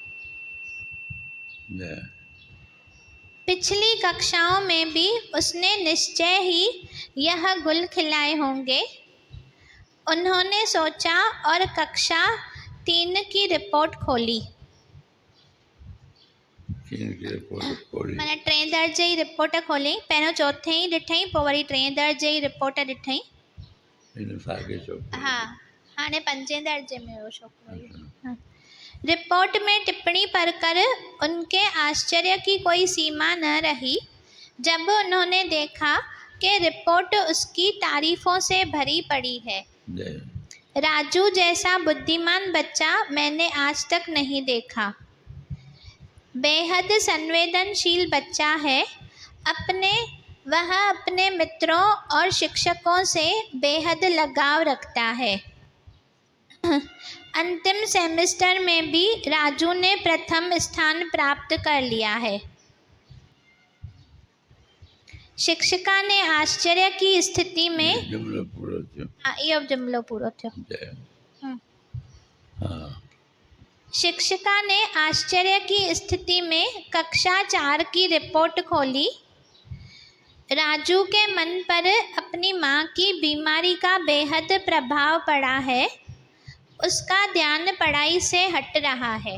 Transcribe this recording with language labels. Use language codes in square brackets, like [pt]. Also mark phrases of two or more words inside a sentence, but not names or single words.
[hi] पिछली कक्षाओं में भी उसने निश्चय ही यह गुल खिलाए होंगे। उन्होंने सोचा और कक्षा 3 की रिपोर्ट खोली। [sd] मैंने 3 दर्जे जी रिपोर्ट खोली। पहिरियों 4 ही ॾिठई पोइ वरी 3 दर्जे जी रिपोर्ट ॾिठई। हाँ हाणे 5 दर्जे में हो छोकिरो। [hi] रिपोर्ट में टिप्पणी पढ़कर उनके आश्चर्य की कोई सीमा न रही जब उन्होंने देखा कि रिपोर्ट उसकी तारीफों से भरी पड़ी है। राजू जैसा बुद्धिमान बच्चा मैंने आज तक नहीं देखा। बेहद संवेदनशील बच्चा है। वह अपने मित्रों और शिक्षकों से बेहद लगाव रखता है। अंतिम सेमेस्टर में भी राजू ने प्रथम स्थान प्राप्त कर लिया है। शिक्षिका ने आश्चर्य की स्थिति में [sd] यो जुमलो पूरो थियो। [hi] शिक्षिका ने आश्चर्य की स्थिति में कक्षा 4 की रिपोर्ट खोली। राजू के मन पर अपनी माँ की बीमारी का बेहद प्रभाव पड़ा है। उसका ध्यान पढ़ाई से हट रहा है।